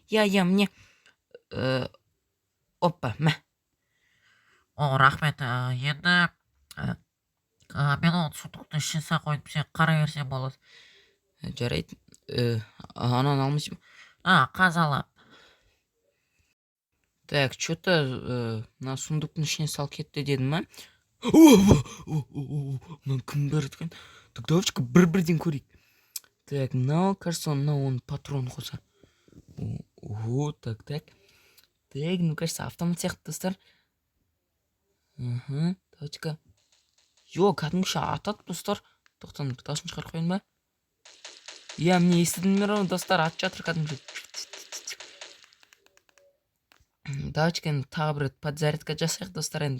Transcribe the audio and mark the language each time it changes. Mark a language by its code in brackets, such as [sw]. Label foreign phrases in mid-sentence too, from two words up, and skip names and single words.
[ru] Я, мне. Опа, мә. [kk] О, рахмет. Енді мен оны сундуктың ішіне салып қойдым, сен қарай берсең болады. Жарайды. Ананы алмайсың ба? Қазір алам. [ru] Так, что-то [kk] мына сундуктың ішіне салып кетті дедім ма? Мынаны кім берді екен? [ru] Так, давайте-ка [kk] бір-бірден көрейік. Так, мынау, кажется, оны патрон қоса. [ru] Так. Так, ну, кажется, [kk] автомат сияқты, достар. [ru] Давайте-ка. [kk] Кәдімгіше атады, достар. Тоқтан, дауысын шығарып қойын ба? [ru] Я, мне [kk] естідіңдер, достар, атып жатыр кәдімгіше. Давайте-ка енді тағы бір подзарядка жасайық, достар, енді.